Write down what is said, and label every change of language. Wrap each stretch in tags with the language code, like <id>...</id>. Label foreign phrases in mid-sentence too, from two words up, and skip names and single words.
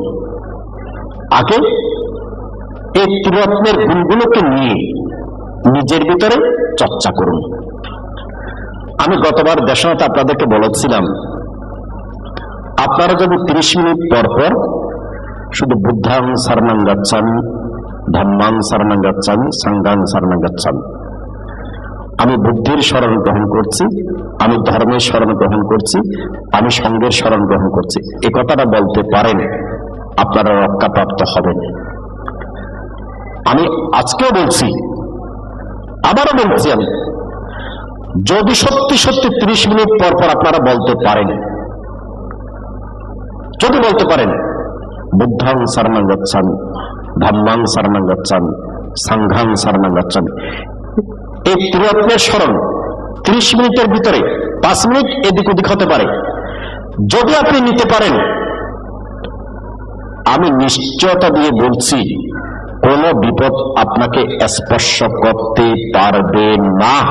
<bn>আগে এই ত্রিরত্নের গুণগুলোকে নিয়ে নিজের ভিতরে চর্চা করুন। আমি গতবার দেশনাতে আপনাদেরকে বলেছিলাম, আপনারা যদি 30 মিনিট পর পর শুধু</bn> <pi>বুদ্ধাং শরণং গচ্ছামি, ধম্মাং শরণং গচ্ছামি, সংঘাং শরণং গচ্ছামি,</pi> <bn>আমি বুদ্ধির শরণ গ্রহণ করছি, আমি ধর্মের শরণ গ্রহণ করছি, আমি সঙ্গের শরণ গ্রহণ করছি, এ কথাটা বলতে পারেন, আপনারা রক্ষাপ্রাপ্ত হবেন। আমি আজকেও বলছি, আবারও বলছি, আমি যদি সত্যি সত্যি 30 মিনিট পর পর আপনারা বলতে পারেন, যদি বলতে পারেন</bn> <pi>বুদ্ধাং শরণং গচ্ছামি, ধম্মাং শরণং গচ্ছামি, সংঘাং শরণং গচ্ছামি,</pi> <bn>এই ত্রিরত্নের স্মরণ 30 মিনিটের ভিতরে 5 মিনিট এদিক ওদিক হতে পারে, যদি আপনি নিতে পারেন, আমি নিশ্চয়তা দিয়ে বলছি কোন বিপদ আপনাকে স্পর্শ করতে পারবে না।</bn>